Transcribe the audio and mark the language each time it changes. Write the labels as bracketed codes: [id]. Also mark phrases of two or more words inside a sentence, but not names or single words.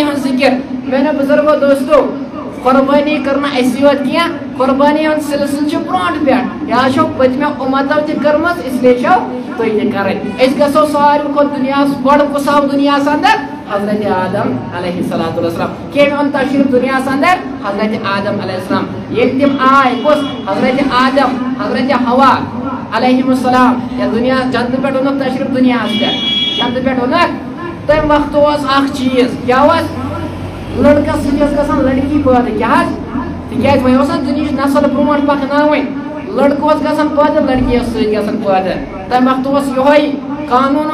[ks] ہٕنٛز ذِکر میانیو بزرگو دوستو قربٲنی کٔر نہٕ اَسہِ یوت کینٛہہ قربٲنی ہُنٛد سِلسِلہٕ چھُ برونٛٹھ پٮ۪ٹھ یہِ حظ چھو پٔتمیو اُمتو تہِ کٔرمٕژ اِسلیے چھو تُہۍ تہِ کَرٕنۍ أسۍ گژھو ساروی کھۄتہٕ دُنیاہس بوٚڑ کُس آو دُنیاہس اندر حضرت آدم [ar] علیہ الصلوۃ والسلام [ks] کٔمۍ اوٚن تشریٖف دُنیاہس اندر حضرت آدم [ar] علیہ السلام [ks] ییٚلہِ تِم آے کُس حضرت آدم حضرت حوا [ar] علیہم السلام [ks] یتھ دُنیا جنتہٕ پٮ۪ٹھ اوٚنُکھ تشریٖف دُنیاہس پٮ۪ٹھ جنتہٕ پٮ۪ٹھ اوٚنُکھ تَمہِ وقتہٕ اوس اکھ چیٖز کیٛاہ اوس لڑکس سۭتۍ ٲس گژھان لڑکی پٲدٕ کیٛاہ حظ تِکیٛازِ وۄنۍ اوس نہ دُنہِچ نسل برونٛٹھ پکناوٕنۍ لڑکہٕ اوس گژھان پٲدٕ لڑکی ٲس سۭتۍ گژھان پٲدٕ تَمہِ وقتہٕ اوس یِہوے قانوٗن